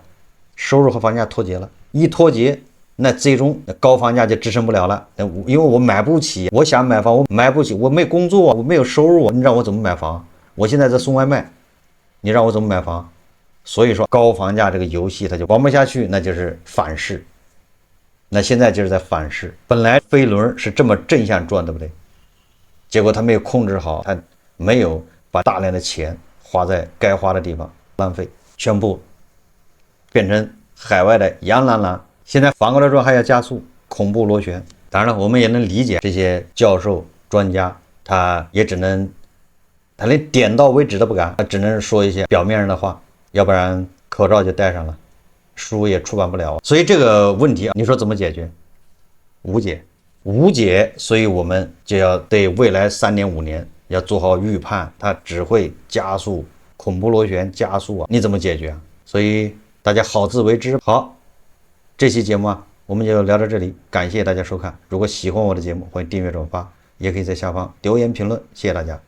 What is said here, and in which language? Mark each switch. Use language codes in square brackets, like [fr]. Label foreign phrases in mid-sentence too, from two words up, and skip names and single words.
[zh] 收入和房價脫節了，一脫節，那最終高房價就支撐不了了。因為我買不起，我想買房我買不起，我沒工作，我沒有收入，你讓我怎麼買房？我現在在送外賣，你讓我怎麼買房？所以說高房價這個遊戲它就玩不下去，那就是反噬。那現在就是在反噬。本來飛輪是這麼正向轉，對不对？結果他沒有控制好，他沒有把大量的錢花在該花的地方，浪費，全部變成海外的洋藍藍。現在反過來說還要加速，恐怖螺旋。當然了，我們也能理解這些教授專家，他也只能，他連點到為止都不敢，他只能說一些表面上的話，要不然口罩就戴上了，書也出版不了。所以這個問題啊，你說怎麼解決？無解。無解，所以我們就要對未来3年5年要做好預判，它只會加速，恐怖螺旋加速啊！你怎麼解決啊？所以大家好自為之。好，這期節目啊，我們就聊到這裡，感謝大家收看。如果喜歡我的節目，歡迎訂閱轉發，也可以在下方留言評論，謝謝大家。